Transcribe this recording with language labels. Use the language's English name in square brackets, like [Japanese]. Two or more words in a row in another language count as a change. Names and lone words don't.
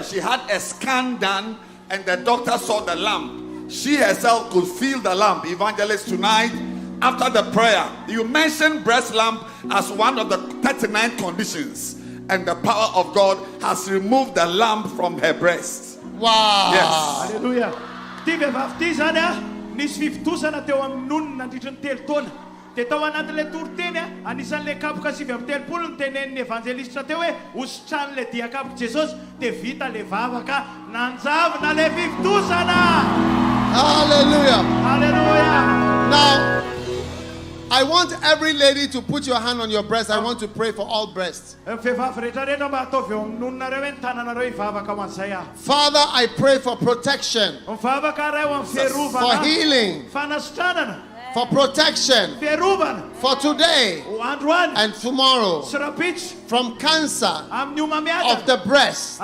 [English] She had a scan done and the doctor saw the lump. She herself could feel the lump. Evangelist, tonight, after the prayer, you mentioned breast lump as one of the 39 conditions. And the power of God has removed the lump from her breast. Wow. Yes. [Malagasy] Hallelujah. Tive baptisana, nis fiftusana teo amin'n'olona nandritry ny 3 taona. Dia tao anatin'ilay toriteny anisan'ilay kapoka 7 tenen'ny evanjelista teo hoe hositrany le dian-kapoka Jesosy dia vita le vavaka nanjavona le fifitosana. [English] Hallelujah. Hallelujah. Now, I want every lady to put your hand on your breast. I want to pray for all breasts. Father, I pray for protection, for healing, for protection, for today and tomorrow, from cancer of the breast.